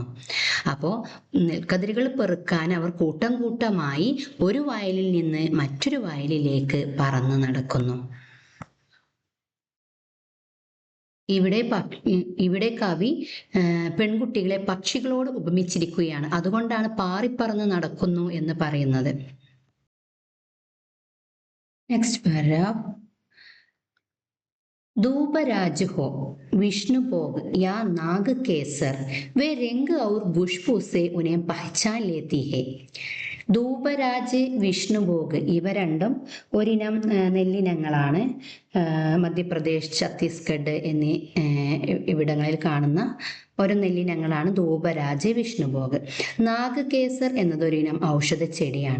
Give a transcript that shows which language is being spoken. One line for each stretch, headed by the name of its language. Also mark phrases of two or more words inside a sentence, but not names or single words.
Malayalam: അപ്പോൾ കതിരുകൾ പെറുക്കാൻ അവർ കൂട്ടം കൂട്ടമായി ഒരു വയലിൽ നിന്ന് മറ്റൊരു വയലിലേക്ക് പറന്നു നടക്കുന്നു. ഇവിടെ കവി പെൺകുട്ടികളെ പക്ഷികളോട് ഉപമിച്ചിരിക്കുകയാണ്. അതുകൊണ്ടാണ് പാറിപ്പറന്ന് നടക്കുന്നു എന്ന് പറയുന്നത്.
English: Next paragraph.
Hindi: धूपराज हो, विष्णु भोग या नाग केसर, वे रंग और खुशबू से उन्हें पहचान लेती है.
Malayalam: ധൂപരാജ്, വിഷ്ണുഭോഗ്, ഇവ രണ്ടും ഒരിനം നെല്ലിനങ്ങളാണ്. മധ്യപ്രദേശ്, ഛത്തീസ്ഗഡ് എന്നീ ഇവിടങ്ങളിൽ കാണുന്ന ഒരു നെല്ലിനങ്ങളാണ് ധൂപരാജ്, വിഷ്ണുഭോഗ്. നാഗകേസർ എന്നതൊരിനം ഔഷധ ചെടിയാണ്.